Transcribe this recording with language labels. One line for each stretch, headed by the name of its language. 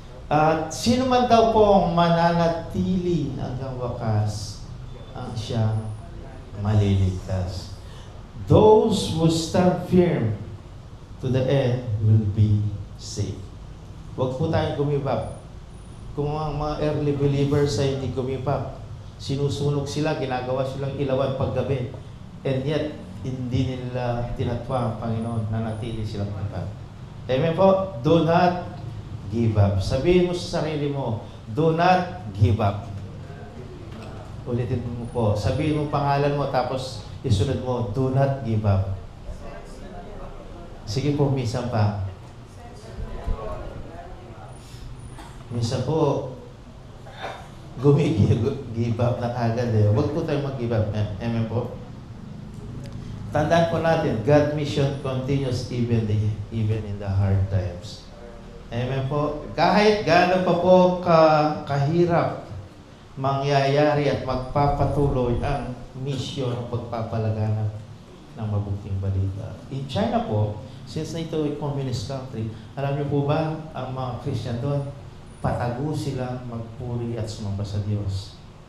Filipino: At sino man daw po ang mananatili hanggang wakas ang siyang maliligtas.
English: Those who stand firm to the end will be saved.
Filipino: Huwag po tayong give up. Kung ang mga early believers ay hindi give up, sinusunog sila, ginagawa silang ilawan paggabi. And yet, hindi nila tinatwa ang Panginoon na natili silang pagkakas. Amen po?
English: Do not give up.
Filipino: Sabihin mo sa sarili mo,
English: do not give up.
Filipino: Ulitin mo po. Sabihin mo pangalan mo, tapos isunod mo,
English: do not give up.
Filipino: Sige po, minsan pa. Minsan po, give up na agad eh. Huwag po tayong mag-give up. Amen po? Tandaan po natin,
English: God's mission continues even in the hard times.
Filipino: Amen po? Kahit gaano pa po kahirap mangyayari at magpapatuloy ang mission ng pagpapalaganap ng mabuting balita. In China po, since na ito ay communist country, alam niyo po ba, ang mga Christian doon, patago silang magpuri at sumamba sa Diyos.